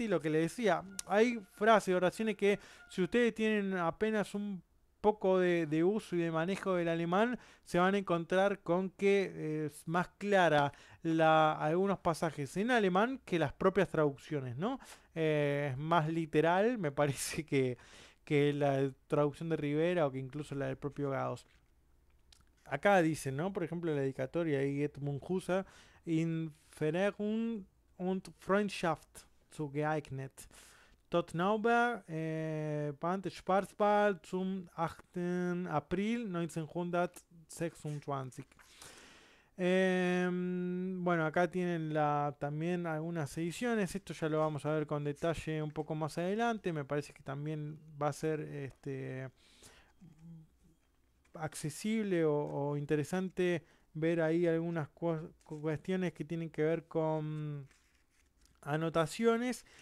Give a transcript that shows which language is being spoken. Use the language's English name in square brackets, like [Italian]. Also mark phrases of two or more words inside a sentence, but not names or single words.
[Spanish] Y lo que le decía, hay frases, oraciones que si ustedes tienen apenas un poco de uso y de manejo del alemán, se van a encontrar con que es más clara algunos pasajes en alemán que las propias traducciones, ¿no? Es más literal, me parece que la traducción de Rivera o que incluso la del propio Gauss. Acá dice, ¿no? Por ejemplo, la dedicatoria ahí Edmund Husserl, [German] in Verehrung und Freundschaft zu geeignet. Tottenauber, Band Schwarzwald zum 8. April 1926. [Spanish] Bueno, acá tienen también algunas ediciones. Esto ya lo vamos a ver con detalle un poco más adelante. Me parece que también va a ser accesible o interesante ver ahí algunas cuestiones que tienen que ver con anotaciones.